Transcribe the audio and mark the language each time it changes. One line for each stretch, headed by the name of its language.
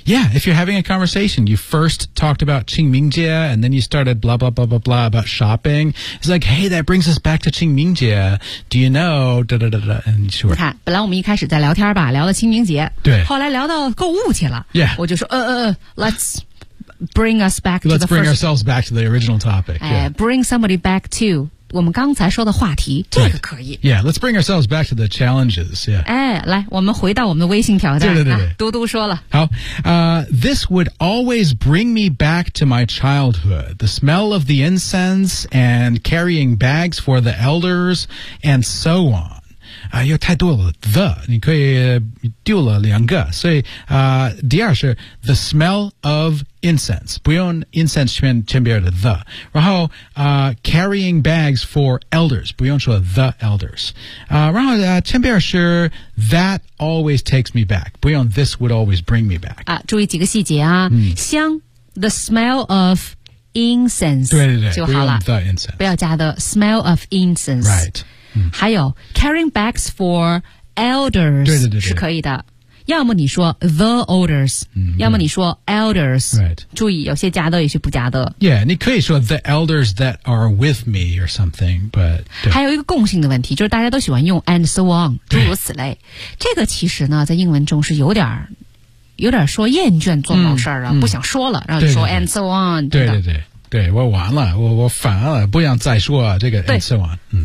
English: yeah if you're having a conversation you first talked about 清明节 and then you started blah blah blah blah blah about shopping it's like hey that brings us back to 清明节 do you know da, da, da, da, and sure
Chinese: 你看本来我们一开始在聊天吧聊到清明节对后来聊到购物去了
English: yeah
Chinese: 我就说
English: let's bring us back let's bring ourselves back to the original topic、yeah. bring somebody back to
Chinese: 我们刚才说的话题，这个可以。
English: Yeah, let's bring ourselves back to the challenges. Yeah.
Chinese: 哎，来，我们回到我们的微信挑战。对对对对。嘟嘟说了。
English: 好，this would always bring me back to my childhood. The smell of the incense and carrying bags for the elders and so on.
Chinese: 又太多了 the 你可以丢了两个所以第二是
English: the smell of incense
Chinese: 不用 incense 前边的 the 然后
English: carrying bags for elders
Chinese: 不用说
English: the elders
Chinese: 然后前边是
English: that always takes me back
Chinese: 不用
English: this would always bring me back
Chinese: 注意几个细节啊、香
English: the smell of incense
Chinese: 对对对就好了
English: the incense
Chinese: 不要加
English: the smell of incense right
Chinese: 还有
English: carrying bags for elders
Chinese: 对对对对是可以的要么你说
English: the elders、
Chinese: 要么你说 elders、
English: right.
Chinese: 注意有些加的有些不加的
English: yeah,
Chinese: 你可以说
English: the elders that are with me or something but
Chinese: 还有一个共性的问题就是大家都喜欢用
English: and so on
Chinese: 诸如此类这个其实呢在英文中是有点说厌倦做某事儿了、不想说了然后就说对对对
English: and so on
Chinese: 对对对对我完了我烦了不想再说、这个
English: and so on、